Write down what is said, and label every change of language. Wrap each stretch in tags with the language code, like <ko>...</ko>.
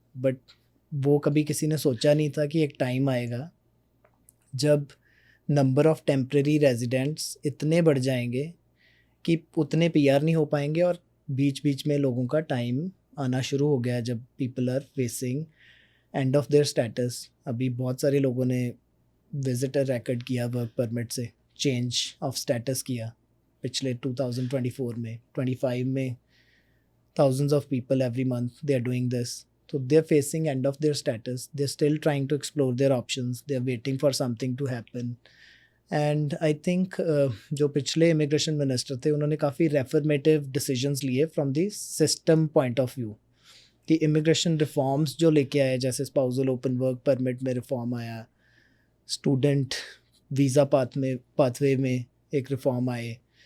<hi>But वो कभी किसी ने सोचा नहीं था कि एक टाइम आएगा जब नंबर ऑफ़ टेम्प्रेरी रेजिडेंट्स इतने बढ़ जाएंगे कि उतने PR नहीं हो पाएंगे, और बीच बीच में लोगों का टाइम आना शुरू हो गया जब</hi> <en>People are facing end of their status.</en> <hi>अभी बहुत सारे लोगों ने विजिटर रिकॉर्ड किया, वर्क परमिट से चेंज ऑफ स्टेटस किया पिछले 2024 में, 25 में</hi> <en>thousands of people every month they are doing this. So they're facing end of their status, they're still trying to explore their options, they're waiting for something to happen. And I think</en> <hi>जो पिछले immigration minister थे उन्होंने काफ़ी रेफर्मेटिव decisions लिए</hi> <en>from the system point of view,</en> <hi>कि immigration reforms जो लेके आए, जैसे स्पाउसल ओपन वर्क परमिट में रिफॉर्म आया, स्टूडेंट वीज़ा पाथवे में एक रिफॉर्म आए,</hi>